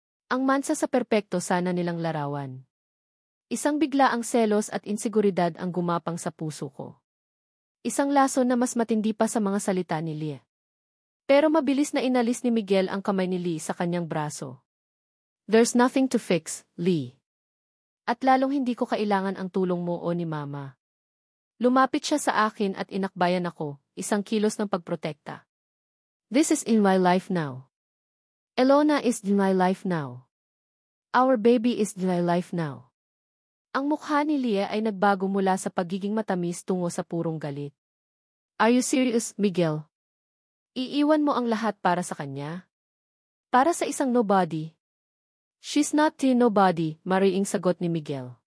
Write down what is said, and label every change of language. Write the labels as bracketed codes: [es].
[tl] Ang mansa sa perpekto sana nilang larawan. Isang bigla ang selos at insiguridad ang gumapang sa puso ko. Isang laso na mas matindi pa sa mga salita ni Lee. Pero mabilis na inalis ni Miguel ang kamay ni Lee sa kanyang braso. [en] There's nothing to fix, Lee. [tl] At lalong hindi ko kailangan ang tulong mo o ni Mama. Lumapit siya sa akin at inakbayan ako, isang kilos ng pagprotekta. [en] This is in my life now. Elona is in my life now. Our baby is in my life now. [tl] Ang mukha ni Leah ay nagbago mula sa pagiging matamis tungo sa purong galit. [en] Are you serious, [tl] Miguel? Iiwan mo ang lahat para sa kanya? Para sa isang nobody? [en] She's not the nobody, [tl] mariing sagot ni Miguel.